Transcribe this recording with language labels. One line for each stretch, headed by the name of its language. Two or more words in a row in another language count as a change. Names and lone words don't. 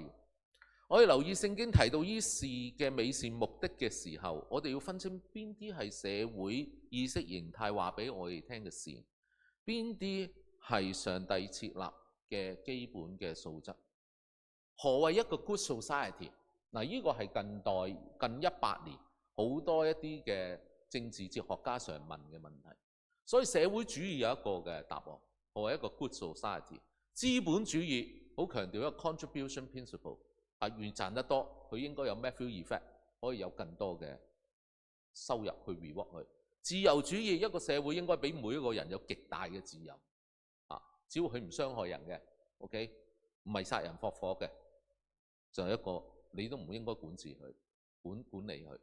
Cantonese: 我哋留意聖經提到呢事嘅美善目的嘅時候，我哋要分清邊啲係社會意識形態話俾我哋聽嘅事，邊啲係上帝設立嘅基本嘅素質。何謂一個
English: good society？
Cantonese: 嗱，呢個係近100年好多一啲嘅政治哲學家常問嘅問題。所以社會主義有一個嘅答案，何謂一個
English: good society？
Cantonese: 資本主義好強調一個
English: contribution principle。
Cantonese: 越賺得多，佢應該有
English: Matthew effect，
Cantonese: 可以有更多嘅收入去 reward 佢。自由主義一個社會應該俾每一個人有極大嘅自由，只要佢唔傷害人嘅 ，OK， 唔係殺人放火嘅，就係一個你都唔應該管治佢、管理佢。